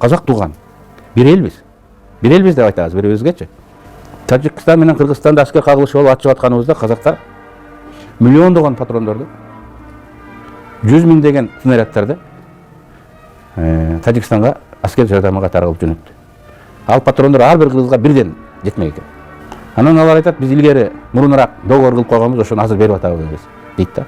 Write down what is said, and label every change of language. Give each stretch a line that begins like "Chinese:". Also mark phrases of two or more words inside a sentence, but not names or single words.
Kazakh: қазақ туған. Берелбіз деп айтамыз бір-бірімізге.
Kyrgyz: Тәжікстан менен Кыргызстанда аскер кагылышы болуп атып жатканыбызда казактар миллиондогон патрондорду, 100 миңдеген снаряддарды Тажикстанга аскер жардамга таралып жөнөттү. Ал патрондор ар бир кыргызга бирден жетмек экен. Анан алар айтат, биз илгери мурунураак договор кылып койгонбуз, ошону азыр берип атабыз дейт да.